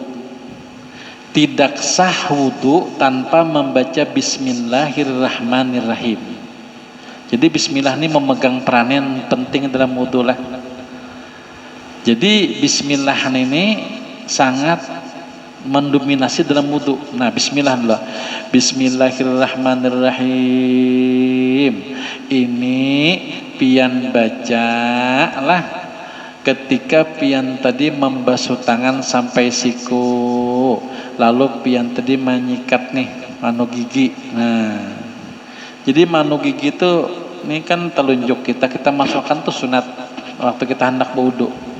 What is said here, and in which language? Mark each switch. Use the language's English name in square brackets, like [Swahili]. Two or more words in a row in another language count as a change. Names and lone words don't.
[Banjar] Tidak sah wudu tanpa membaca bismillahirrahmanirrahim. Jadi bismillah ini memegang peranan penting dalam wudu lah. Jadi bismillah ini sangat mendominasi dalam wudu. Nah, bismillah dulu. Bismillahirrahmanirrahim. Ini pian baca lah ketika pian tadi membasuh tangan sampai siku. Lalu pian tadi menyikat nih manu gigi. Nah, jadi manu gigi itu ini kan telunjuk kita masukkan tuh sunat waktu kita hendak berwudu.